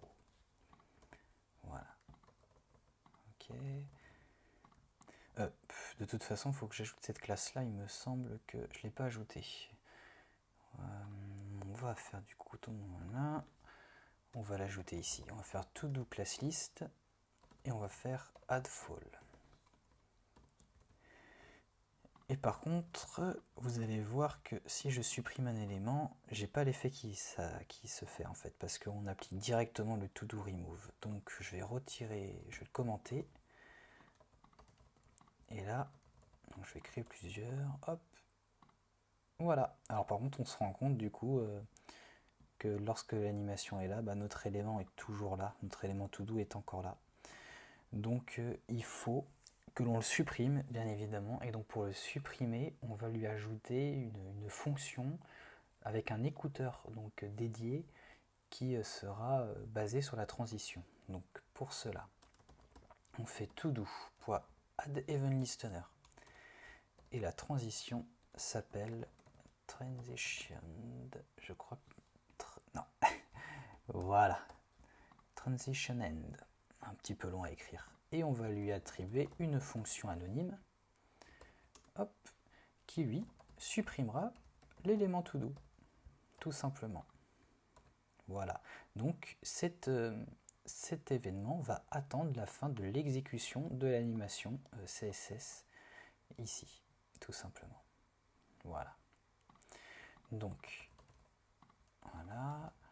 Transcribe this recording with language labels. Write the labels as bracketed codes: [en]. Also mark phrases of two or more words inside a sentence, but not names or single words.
[fr] Voilà. Ok. De toute façon, il faut que j'ajoute cette classe-là. Il me semble que je ne l'ai pas ajoutée. On va faire du coup voilà. On va l'ajouter ici. On va faire [en] to-do class list [fr] et on va faire [en] add fall. [fr] Et par contre, vous allez voir que si je supprime un élément, j'ai pas l'effet qui se fait en fait, parce qu'on applique directement le [en] to-do remove. [fr] Donc je vais retirer, je vais le commenter. Et là, donc je vais créer plusieurs. Hop. Voilà. Alors par contre, on se rend compte du coup que lorsque l'animation est là, notre élément est toujours là. Notre élément to-do est encore là. Donc il faut que l'on le supprime, bien évidemment. Et donc pour le supprimer, on va lui ajouter une fonction avec un écouteur donc dédié qui sera basé sur la transition. Donc pour cela, on fait todo.addEventListener. Et la transition s'appelle transitioned, je crois. Non. Voilà. [en] Transition end. [fr] Un petit peu long à écrire. Et on va lui attribuer une fonction anonyme, hop, qui lui supprimera l'élément to-do, tout simplement. Voilà. Donc cet événement va attendre la fin de l'exécution de l'animation CSS ici, tout simplement. Voilà. Donc, voilà.